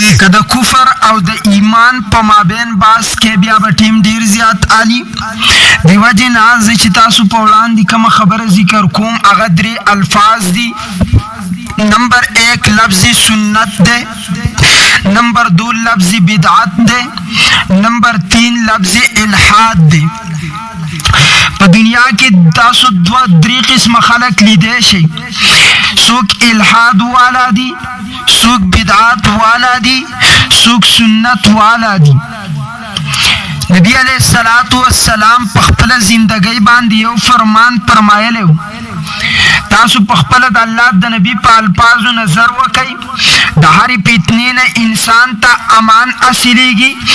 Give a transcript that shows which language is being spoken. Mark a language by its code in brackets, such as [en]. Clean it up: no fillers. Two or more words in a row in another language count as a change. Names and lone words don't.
[ps] که د کفر او د ایمان په مابین باس کې بیا به ټیم ډیر زیات عالی دی وجې نه زه چې تاسو په وړاندې کومه خبره ذکر کوم هغه 3 الفاظ دي. نمبر 1 لفظ سنت دے, نمبر 2 لفظ بدعت دے, نمبر 3 لفظ الحاد دے. په دنیا کې تاسو 2-3 قسم خلق لیدای شي, څوک الحاد والا دي, څوک بدعت والا دي, څوک سنت والا دي. نبی [ar] علیہ الصلوۃ والسلام [ps] په خپل زندګۍ باندې یو فرمان فرمایلی و, تاسو په خپل د الله د نبی په الفاظو نظر وکئ, د هرې فتنې نه انسان ته امان حاصلیږي.